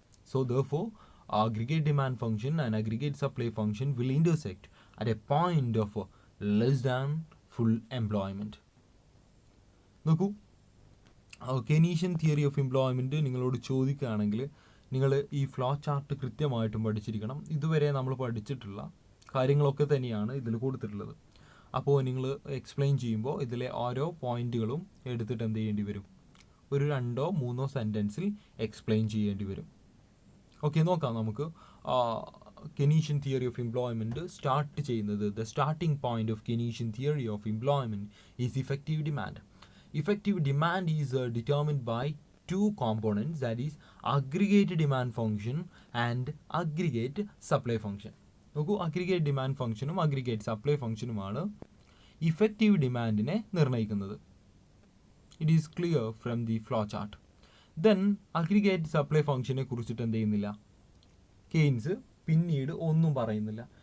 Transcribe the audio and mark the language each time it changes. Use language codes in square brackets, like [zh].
[en] So therefore aggregate demand function and aggregate supply function will intersect at a point of less than full employment. [ml] നോക്കൂ, Keynesian theory of employment നിങ്ങളോട് ചോദിക്കുകയാണെങ്കിൽ നിങ്ങൾ ഈ flow chart കൃത്യമായിട്ടും പഠിച്ചിരിക്കണം. ഇതുവരെ നമ്മൾ പഠിച്ചിട്ടുള്ള കാര്യങ്ങളൊക്കെ തന്നെയാണ് ഇതിൽ കൊടുത്തിട്ടുള്ളത്. അപ്പോൾ നിങ്ങൾ എക്സ്പ്ലെയിൻ ചെയ്യുമ്പോൾ ഇതിലെ ഓരോ പോയിന്റുകളും എടുത്തിട്ട് എന്ത് ചെയ്യേണ്ടി വരും, ഒരു 2-3 സെൻറ്റൻസിൽ എക്സ്പ്ലെയിൻ ചെയ്യേണ്ടി വരും. ഓക്കെ, നോക്കാം നമുക്ക്. Keynesian theory of employment start ചെയ്യുന്നത്, [en] The starting point of Keynesian theory of employment is effective demand. Effective demand is determined by two components, that is aggregate demand function and aggregate supply function. [ml] നോക്കൂ, aggregate demand ഫംഗ്ഷനും aggregate supply ഫംഗ്ഷനുമാണ് effective ഡിമാൻഡിനെ നിർണ്ണയിക്കുന്നത്. [en] It is clear from the flow chart. [ml] Then aggregate supply ഫംഗ്ഷനെ കുറിച്ചിട്ട് എന്ത് ചെയ്യുന്നില്ല, Keynes പിന്നീട് ഒന്നും പറയുന്നില്ല.